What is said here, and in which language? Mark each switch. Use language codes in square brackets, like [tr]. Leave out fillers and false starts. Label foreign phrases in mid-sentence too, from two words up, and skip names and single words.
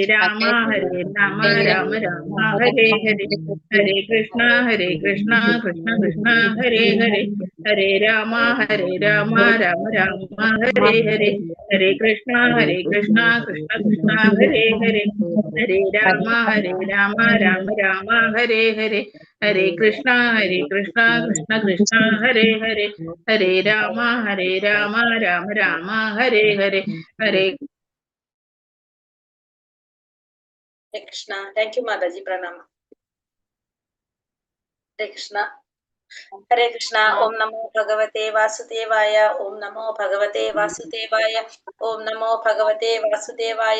[ml] രാമ രാമ രാമ ഹരേ ഹരേ, ഹരേ കൃഷ്ണ കൃഷ്ണ കൃഷ്ണ ഹരേ ഹരേ, ഹരേ രാമ രാമ രാമ ഹരേ ഹരേ, ഹരേ കൃഷ്ണ കൃഷ്ണ കൃഷ്ണ ഹരേ ഹരേ, ഹരേ രാമ രാമ ഹരേ ഹരേ, ഹരേ കൃഷ്ണ കൃഷ്ണ കൃഷ്ണ ഹരേ ഹരേ, ഹരേ രാമ രാമ ഹരേ ഹരേ, ഹരേ കൃഷ്ണ. [en] thank you [ml] മാതാജി, പ്രണാമം. ഹരേ കൃഷ്ണ. ഹരേ കൃഷ്ണ. [sa] ഓം നമോ ഭഗവതേ വാസുദേവായ, ഓം നമോ ഭഗവതേ വാസുദേവായ, ഓം നമോ ഭഗവതേ വാസുദേവായ.